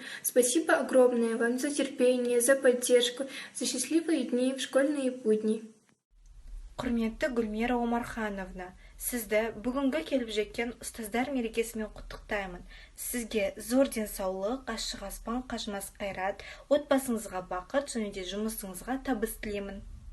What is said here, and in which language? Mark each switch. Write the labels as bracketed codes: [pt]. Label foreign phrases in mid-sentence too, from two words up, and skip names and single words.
[ru] Спасибо огромное вам за терпение, за поддержку, за счастливые дни в школьные будни. [kk] Құрметті Гүлмира Омархановна, Сізді бүгінгі келіп жеткен ұстаздар мерекесімен құттықтаймын. Сізге зор денсаулық, ашық аспан, қажымас қайрат, отбасыңызға бақыт және де жұмысыңызға табыс тілеймін.